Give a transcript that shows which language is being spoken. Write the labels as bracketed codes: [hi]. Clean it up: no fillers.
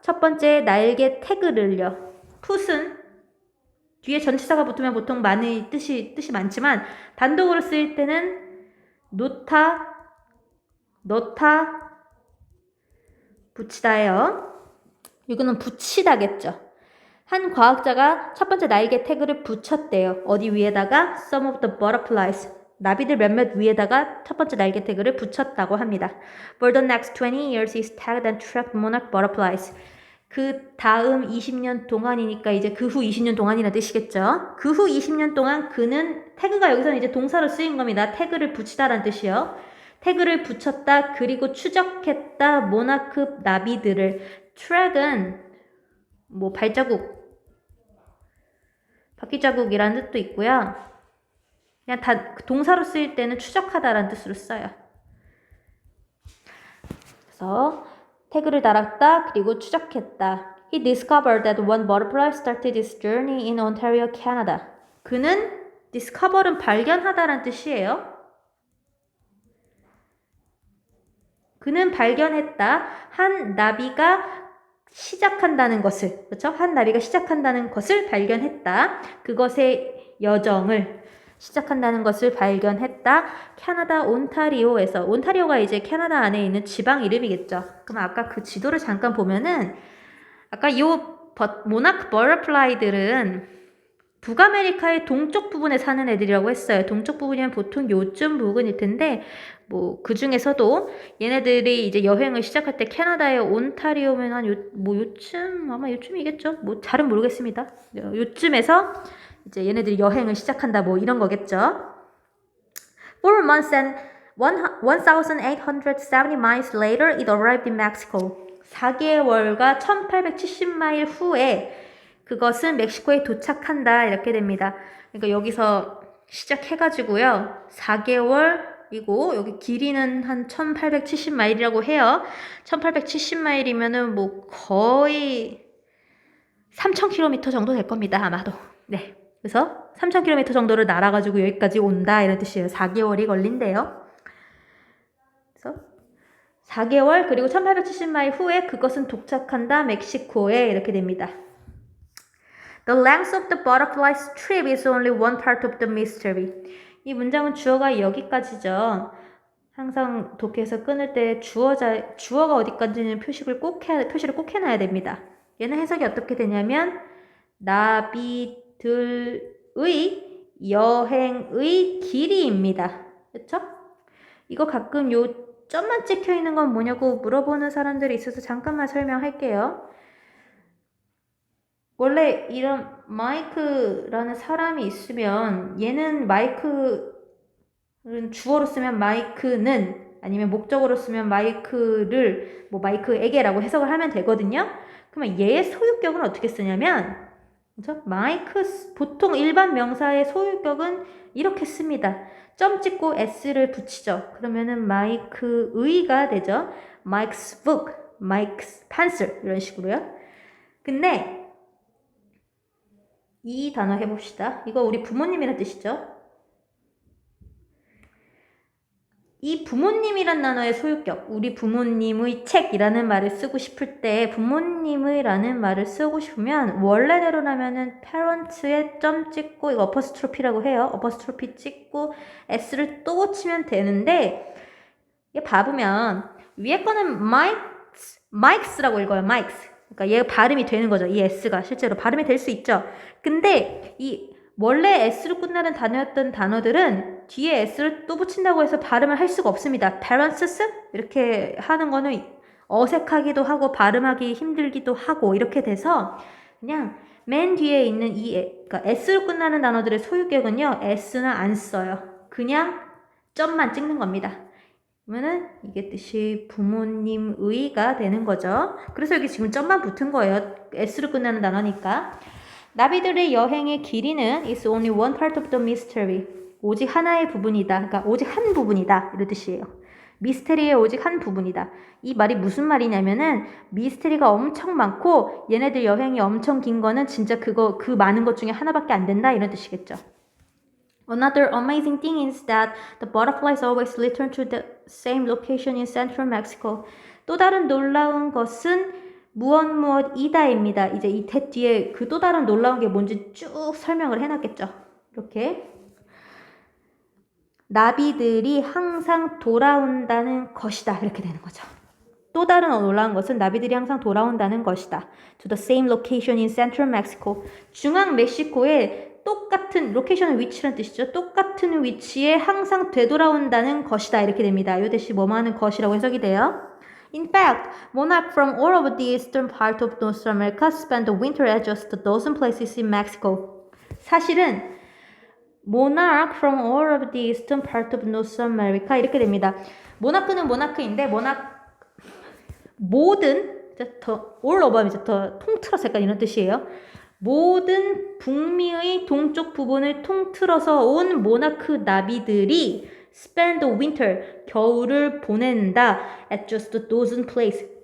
[ko] 첫 번째 날개 태그를요. 풋은 뒤에 전치사가 붙으면 보통 많이 뜻이 많지만 단독으로 쓰일 때는 놓다, 넣다, 붙이다예요. 이거는 붙이다겠죠. 한 과학자가 첫 번째 날개 태그를 붙였대요. 어디 위에다가 [en] some of the butterflies, [ko] 나비들 몇몇 위에다가 첫 번째 날개 태그를 붙였다고 합니다. [en] For the next 20 years, he tagged and tracked monarch butterflies. [ko] 그 다음 20년 동안이니까 이제 그 후 20년 동안이라는 뜻이겠죠. 그 후 20년 동안 그는, 태그가 여기서는 이제 동사로 쓰인 겁니다. 태그를 붙이다라는 뜻이요. 태그를 붙였다, 그리고 추적했다, 모나크 나비들을. 트랙은 뭐 발자국, 바퀴자국이라는 뜻도 있고요. 그냥 동사로 쓰일 때는 추적하다라는 뜻으로 써요. 그래서 태그를 달았다, 그리고 추적했다. [en] He discovered that one butterfly started its journey in Ontario, Canada. [ko] 그는 discover은 발견하다라는 뜻이에요. 그는 발견했다. 한 나비가 시작한다는 것을, 그렇죠? 한 나비가 시작한다는 것을 발견했다. 그것의 여정을 시작한다는 것을 발견했다. 캐나다 온타리오에서, 온타리오가 이제 캐나다 안에 있는 지방 이름이겠죠. 그럼 아까 그 지도를 잠깐 보면은 아까 요 모나크 버터플라이들은 북아메리카의 동쪽 부분에 사는 애들이라고 했어요. 동쪽 부분이면 보통 요쯤 부근일 텐데 뭐 그 중에서도 얘네들이 이제 여행을 시작할 때 캐나다의 온타리오면 한 요쯤, 아마 요쯤이겠죠. 뭐 잘은 모르겠습니다. 요쯤에서 이제 얘네들이 여행을 시작한다, 뭐 이런 거겠죠. [en] 4 months and 1,870 miles later, it arrived in Mexico. [ko] 4개월과 1870마일 후에 그것은 멕시코에 도착한다, 이렇게 됩니다. 그러니까 여기서 시작해가지고요. 4개월이고 여기 길이는 한 1870마일이라고 해요. 1870마일이면은 뭐 거의 3,000km 정도 될 겁니다, 아마도. 네. 그래서 3,000km 정도를 날아가지고 여기까지 온다, 이런 뜻이에요. 4개월이 걸린대요. 그래서 4개월 그리고 1870마일 후에 그것은 도착한다, 멕시코에, 이렇게 됩니다. [en] The length of the butterfly's trip is only one part of the mystery. [ko] 이 문장은 주어가 여기까지죠. 항상 독해에서 끊을 때 주어가 어디까지는 표시를 꼭 해놔야 됩니다. 얘는 해석이 어떻게 되냐면 나비들의 여행의 길이입니다. 그렇죠? 이거 가끔 요 점만 찍혀 있는 건 뭐냐고 물어보는 사람들이 있어서 잠깐만 설명할게요. 원래 이런 마이크라는 사람이 있으면 얘는 마이크는 주어로 쓰면 마이크는, 아니면 목적어로 쓰면 마이크를 뭐 마이크에게라고 해석을 하면 되거든요. 그러면 얘의 소유격은 어떻게 쓰냐면, 그렇죠? 마이크, 보통 일반 명사의 소유격은 이렇게 씁니다. 점 찍고 s를 붙이죠. 그러면은 마이크의가 되죠. [en] Mike's book, Mike's pencil, [ko] 이런 식으로요. 근데 이 단어 해봅시다. 이거 우리 부모님이란 뜻이죠. 이 부모님이란 단어의 소유격, 우리 부모님의 책이라는 말을 쓰고 싶을 때 부모님의라는 말을 쓰고 싶으면 원래대로라면은 parents에 점 찍고, 이거 어퍼스트로피라고 해요. 어퍼스트로피 찍고 s를 또 치면 되는데, 얘 봐보면 위에 거는 Mikes라고 읽어요. [en] Mikes. [ko] 그러니까 얘 발음이 되는 거죠. 이 s가 실제로 발음이 될 수 있죠. 근데 이 원래 s로 끝나는 단어였던 단어들은 뒤에 s를 또 붙인다고 해서 발음을 할 수가 없습니다. parents 이렇게 하는 거는 어색하기도 하고 발음하기 힘들기도 하고 이렇게 돼서 그냥 맨 뒤에 있는 그러니까 s로 끝나는 단어들의 소유격은요, s는 안 써요. 그냥 점만 찍는 겁니다. 그러면은 이게 뜻이 부모님의가 되는 거죠. 그래서 여기 지금 점만 붙은 거예요. s로 끝나는 단어니까. 나비들의 여행의 길이는 [en] is only one part of the mystery. [ko] 오직 하나의 부분이다. 그러니까 오직 한 부분이다, 이런 뜻이에요. 미스테리의 오직 한 부분이다. 이 말이 무슨 말이냐면은 미스테리가 엄청 많고 얘네들 여행이 엄청 긴 거는 진짜 그 많은 것 중에 하나밖에 안 된다, 이런 뜻이겠죠. [en] Another amazing thing is that the butterflies always return to the same location in central Mexico. [ko] 또 다른 놀라운 것은 무엇이다입니다. 이제 이 뒤에 그 또 다른 놀라운 게 뭔지 쭉 설명을 해놨겠죠. 이렇게 나비들이 항상 돌아온다는 것이다. 이렇게 되는 거죠. 또 다른 놀라운 것은 나비들이 항상 돌아온다는 것이다. [en] To the same location in central Mexico. [ko] 중앙 멕시코에 똑같은 로케이션은 위치라는 뜻이죠. 똑같은 위치에 항상 되돌아온다는 것이다. 이렇게 됩니다. 이 대시 뭐뭐하는 것이라고 해석이 돼요. [en] In fact, monarchs from all over the eastern part of North America spend the winter at just a dozen places in Mexico. [ko] 사실은 [en] monarch from all over the eastern part of North America 이렇게 됩니다. [ko] 모나크는 모나크인데 모든 더 [en] all over [ko] 이제 더 통틀어서 약간 이런 뜻이에요. 모든 북미의 동쪽 부분을 통틀어서 온 모나크 나비들이 [en] spend the winter, [ko] 겨울을 보낸다 [en] at just a dozen place.